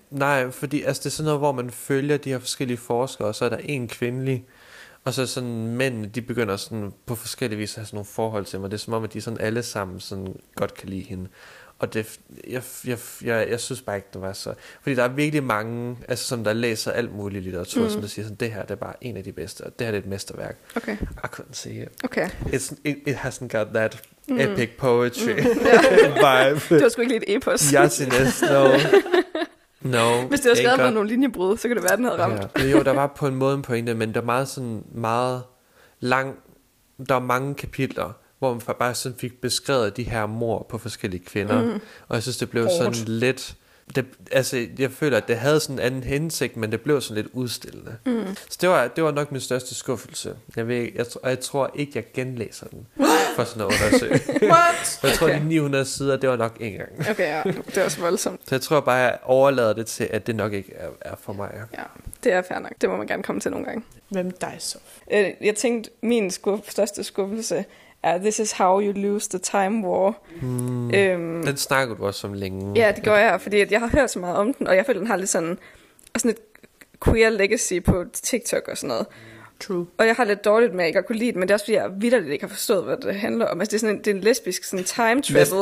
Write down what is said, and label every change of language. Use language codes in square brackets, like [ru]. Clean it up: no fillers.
[da] Nej, fordi altså, det er sådan noget, hvor man følger de her forskellige forskere, og så er der en kvindelig, og så sådan mænd, de begynder sådan på forskellige vis at have sådan nogle forhold til mig. Det er som om, at de sådan alle sammen sådan godt kan lide hende. Og det, jeg synes bare ikke, det var så... Fordi der er virkelig mange, altså, som der læser alt muligt litteratur, som der siger, sådan, det her det er bare en af de bedste, og det her det er et mesterværk. [en] Okay. I couldn't see it. Okay. It hasn't got that epic poetry vibe. [da] Det var sgu ikke lige et epos. [en] Yesiness, no. No. [da] Hvis det havde skrevet med nogle linjebrud, så kunne det være, den havde ramt. Ja. Jo, der var på en måde en pointe, men der er meget sådan meget lang... Der er mange kapitler... hvor man bare sådan fik beskrevet de her mor på forskellige kvinder. Mm. Og jeg synes, det blev sådan lidt... jeg føler, at det havde sådan en anden hensigt, men det blev sådan lidt udstillende. Mm. Så det var nok min største skuffelse. Jeg tror ikke, jeg genlæser den for sådan noget undersøg. [en] What? [da] Jeg tror, de 900 sider, det var nok en gang. Okay, ja. Det er også voldsomt. Så jeg tror bare, jeg overlader det til, at det nok ikke er for mig. Ja, det er fair nok. Det må man gerne komme til nogle gange. Hvem dig så? Jeg tænkte, min største skuffelse... [en] This is how you lose the time war. [da] Den snakker du også om længe. Ja, det gør jeg, fordi jeg har hørt så meget om den, og jeg føler, den har lidt sådan et queer legacy på TikTok og sådan noget. [en] True. [da] Og jeg har lidt dårligt med, at jeg ikke har kunne lide den, men det er også, fordi jeg vitterligt ikke har forstået, hvad det handler om. Altså, det er sådan en lesbisk sådan time travel.